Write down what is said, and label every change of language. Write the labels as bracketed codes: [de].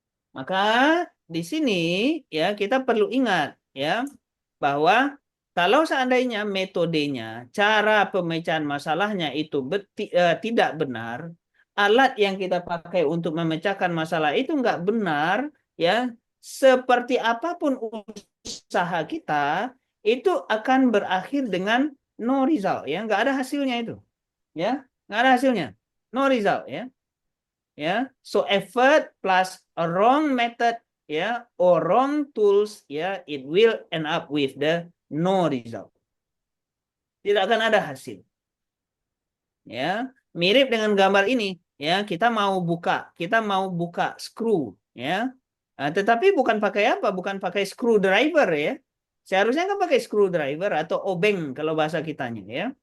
[id] Maka di sini ya kita perlu ingat ya bahwa kalau seandainya metodenya, cara pemecahan masalahnya itu tidak benar, alat yang kita pakai untuk memecahkan masalah itu nggak benar, ya seperti apapun usaha kita itu akan berakhir dengan [en] no result, [id] ya nggak ada hasilnya itu, ya nggak ada hasilnya, no result, ya. [en] Ya, so effort plus a wrong method, ya, or wrong tools, ya, it will end up with the no result. [id] Tidak akan ada hasil. Ya, mirip dengan gambar ini. Ya, kita mau buka screw, ya. Nah, tetapi bukan pakai apa? Bukan pakai screwdriver, ya. Seharusnya kan pakai screwdriver atau obeng kalau bahasa kitanya, ya.